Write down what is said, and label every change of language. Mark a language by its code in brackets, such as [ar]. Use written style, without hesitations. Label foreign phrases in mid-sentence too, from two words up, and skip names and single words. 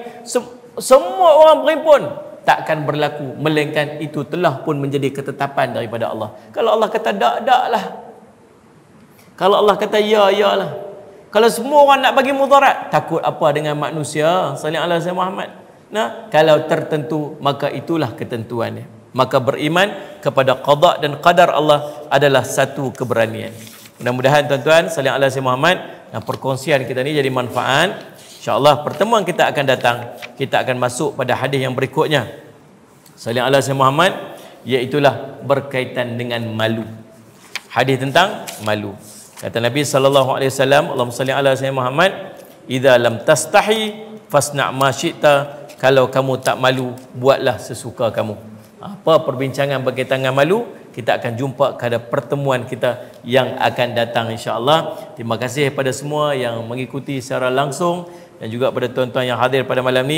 [ms] Semua orang berimpun, takkan berlaku, melainkan itu telah pun menjadi ketetapan daripada Allah. Kalau Allah kata dak lah. Kalau Allah kata ya lah. Kalau semua orang nak bagi mudarat, takut apa dengan manusia? [ar] صلى الله عليه وسلم محمد. [ms] Nah, kalau tertentu, maka itulah ketentuannya. Maka beriman kepada qada dan qadar Allah adalah satu keberanian. Mudah-mudahan tuan-tuan [ar] صلى الله عليه وسلم محمد, [ms] perkongsian kita ni jadi manfaat. InsyaAllah pertemuan kita akan datang, kita akan masuk pada hadis yang berikutnya. [ar] صلى الله عليه وسلم محمد, [ms] iaitulah berkaitan dengan malu. Hadis tentang malu. Kata Nabi [ar] صلى الله عليه وسلم، اللهم صل على سيدنا محمد، إذا لم تستح فاصنع ما شئت. [ms] Kalau kamu tak malu, buatlah sesuka kamu. Apa perbincangan berkaitan dengan malu, kita akan jumpa pada pertemuan kita yang akan datang insya-Allah. Terima kasih kepada semua yang mengikuti secara langsung dan juga pada tuan-tuan yang hadir pada malam ni.